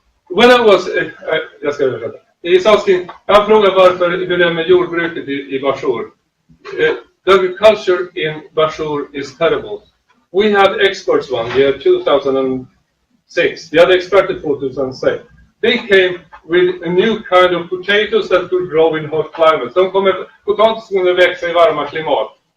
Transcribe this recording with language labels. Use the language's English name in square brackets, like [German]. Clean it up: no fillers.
[English] When I was, [Swedish] jag ska översätta. Jag frågade varför hur det är med jordbruket i Bashur. [English] The agriculture in Bashur is terrible. We had experts one year, 2006. We had experts 2006. They came with a new kind of potatoes that could grow in hot climates. [Swedish] De kommer potatis som kunde växa i varma klimat.